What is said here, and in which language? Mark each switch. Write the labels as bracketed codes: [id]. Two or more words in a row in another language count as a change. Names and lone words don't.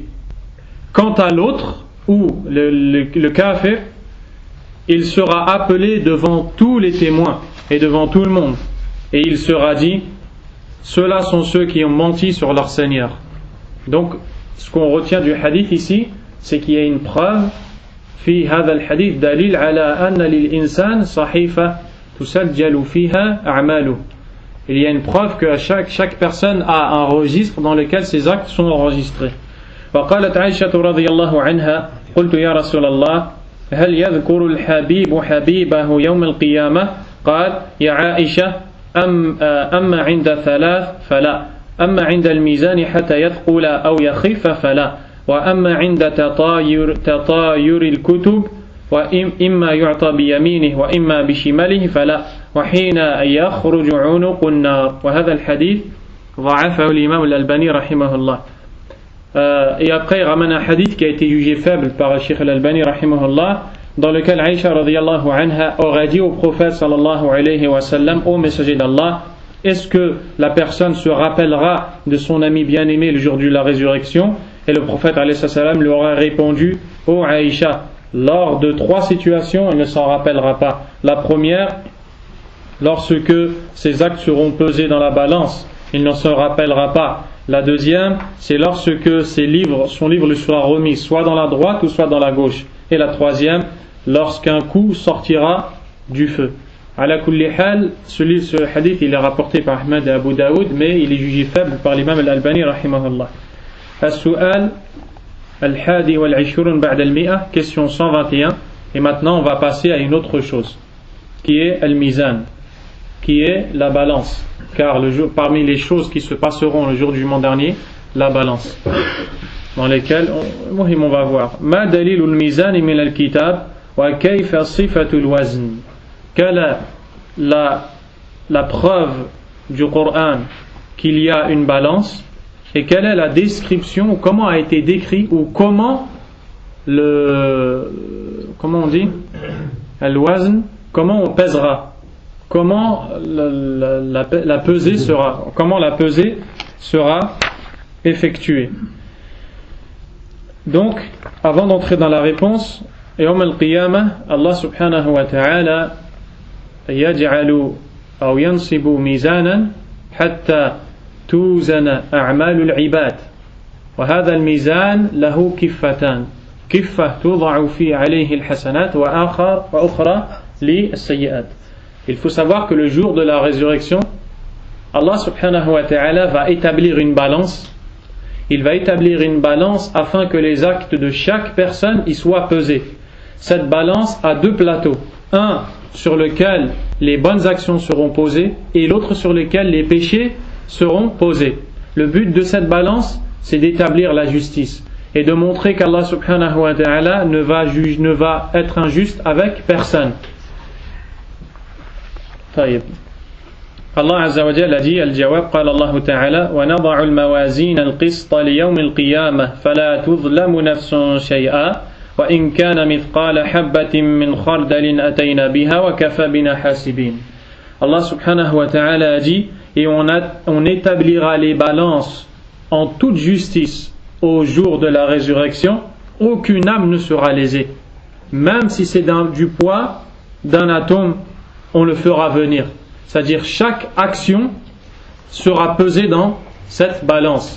[fr] Quant à l'autre, ou le kafir, il sera appelé devant tous les témoins et devant tout le monde. Et il sera dit, ceux-là sont ceux qui ont menti sur leur Seigneur. Donc, ce qu'on retient du hadith ici, c'est qu'il y a une preuve, [ar] في هذا الحديث دليل على أن للإنسان صحيفة تسجل فيها أعماله. [fr] Il y a une preuve que chaque personne a un registre dans lequel ses actes sont enregistrés. [ar] وقالت عائشة رضي الله عنها قلت يا رسول الله هل يذكر الحبيب حبيبه يوم القيامة قال يا عائشة أما عند ثلاث فلا أما عند الميزان حتى يثقل أو يخف فلا وأما عند تطاير الكتب وإما يعطى بيمينه وإما بشماله فلا وحين يخرج عنق النار. وهذا الحديث ضعفه الإمام الألباني رحمه الله. [fr] Et après il ramène un hadith qui a été jugé faible par le Cheikh Al-Albani rahimahullah, dans lequel Aïcha [ar] رضي الله عنها [fr] aurait dit au prophète [ar] صلى الله عليه وسلم, [fr] ô messager d'Allah, est-ce que la personne se rappellera de son ami bien-aimé le jour de la résurrection? Et le prophète [ar] عليه السلام [fr] lui aurait répondu, ô Aïcha, lors de 3 situations elle ne s'en rappellera pas. La première, lorsque ses actes seront pesés dans la balance, il ne s'en rappellera pas. La deuxième, c'est lorsque son livre lui sera remis soit dans la droite ou soit dans la gauche. Et la troisième, lorsqu'un coup sortira du feu. [ar] على كل حال, [fr] ce hadith il est rapporté par Ahmed et Abu Daoud, mais il est jugé faible par l'imam Al-Albani rahimahullah. [ar] السؤال الحادي والعشرون بعد المئة, [fr] question 121. Et maintenant on va passer à une autre chose, qui est al-mizan, qui est la balance. Car parmi les choses qui se passeront le jour du jugement dernier, la balance, dans lesquelles on va voir [ar] ما دليل الميزان من الكتاب وكيف صفة الوزن. [fr] Quelle est la preuve du Coran qu'il y a une balance, et quelle est la description, ou comment a été décrit, ou comment on dit al-wazn, comment on pèsera, comment la pesée sera effectuée. Donc, avant d'entrer dans la réponse, [ar] يوم القيامة الله سبحانه وتعالى يجعل أو ينصب ميزانا حتى توزن أعمال العباد. وهذا الميزان له كفتان. كفة توضع في عليه الحسنات وأخرى للسيئات. [fr] Il faut savoir que le jour de la résurrection, [ar] الله سبحانه وتعالى [fr] va établir une balance. Il va établir une balance afin que les actes de chaque personne y soient pesés. Cette balance a 2 plateaux. Un sur lequel les bonnes actions seront posées et l'autre sur lequel les péchés seront posés. Le but de cette balance, c'est d'établir la justice et de montrer qu' [ar] الله سبحانه وتعالى [fr] ne va être injuste avec personne. [ar] طيب. الله عز وجل dit الجواب قال الله تعالى ونضع الموازين القسط ليوم القيامة فلا تظلم نفس شيئا وإن كان مثقال حبة من خردل أتينا بها وكفى بنا حاسبين. الله سبحانه وتعالى [fr] a dit, et on établira les balances en toute justice au jour de la résurrection, aucune âme ne sera lésée, même si c'est du poids d'un atome, on le fera venir. C'est-à-dire chaque action sera pesée dans cette balance.